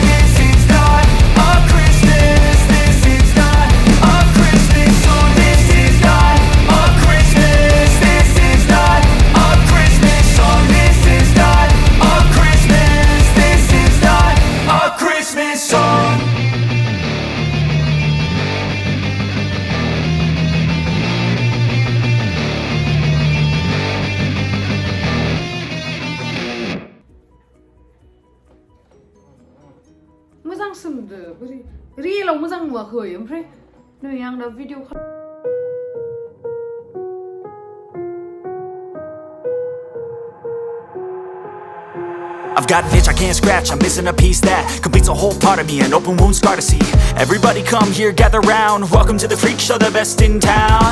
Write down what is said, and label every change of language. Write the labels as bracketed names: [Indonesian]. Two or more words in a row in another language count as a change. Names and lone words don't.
[English] This is not a Christmas. This is not a Christmas song. This is not a Christmas. This is not a Christmas song. This is not a Christmas. This is not a Christmas song. [Bodo] मोजां सोमदो बोरै रियेलाव मोजां नुवाखै ओमफ्राय नै आं दा भिडिअ [English] I've got an itch I can't scratch, I'm missing a piece that completes a whole part of me, an open wound scar to see. Everybody come here, gather round, welcome to the freak show, the best in town.